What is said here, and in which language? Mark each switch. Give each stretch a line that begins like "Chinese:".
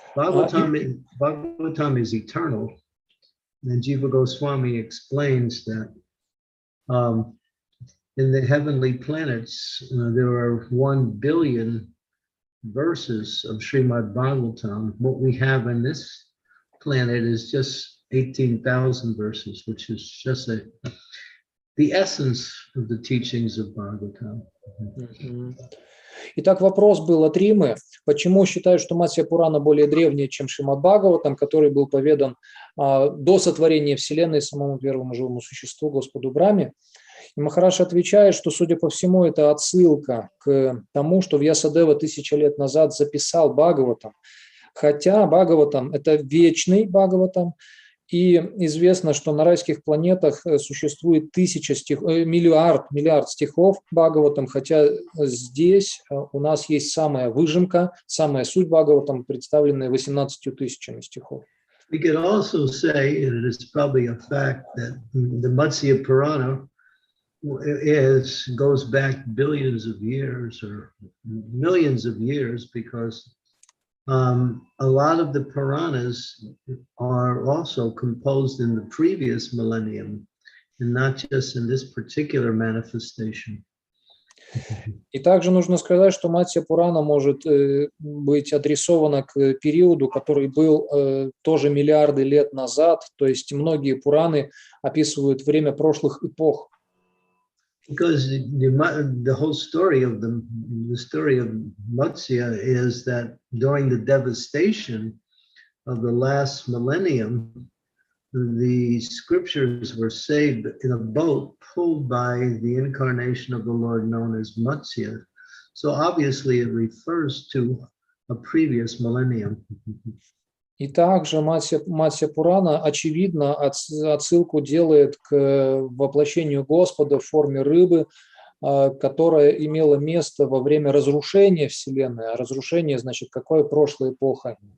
English: Bhagavatam is eternal. And Jiva Goswami explains that in the heavenly planets, there are 1 billion verses of Shrimad-Bhagavatam. What we have in this planet is just 18,000 verses, which is just the essence of the teachings of Bhagavatam.
Russian: Итак, вопрос был от Римы. Почему считают, что Матсья Пурана более древняя, чем Шримад-Бхагаватам, который был поведан до сотворения Вселенной самому первому живому существу, Господу Брахме? И Махарадж отвечает, что, судя по всему, это отсылка к тому, что Вьясадева 1000 лет назад записал Бхагаватам. Хотя Бхагаватам – это вечный Бхагаватам, и известно, что на райских планетах существует миллиард стихов Бхагаватам, хотя здесь у нас есть самая выжимка, самая суть Бхагаватам, представленная 18 000 стихов.
English: We could also say, and it is probably a fact, that the Matsya Purana goes back billions of years or millions of years, because a lot of the Puranas are also composed in the previous millennium and not just in this particular manifestation.
Russian: И также нужно сказать, что Матсья Пурана может быть адресована к периоду, который был тоже миллиарды лет назад, то есть многие Пураны описывают время прошлых эпох.
English: Because the whole story of the story of Matsya is that during the devastation of the last millennium, the scriptures were saved in a boat pulled by the incarnation of the Lord known as Matsya. So obviously it refers to a previous millennium.
Russian: И также Матсья Пурана, очевидно, отсылку делает к воплощению Господа в форме рыбы, которая имела место во время разрушения Вселенной. А разрушение, значит, какое прошлая эпоха?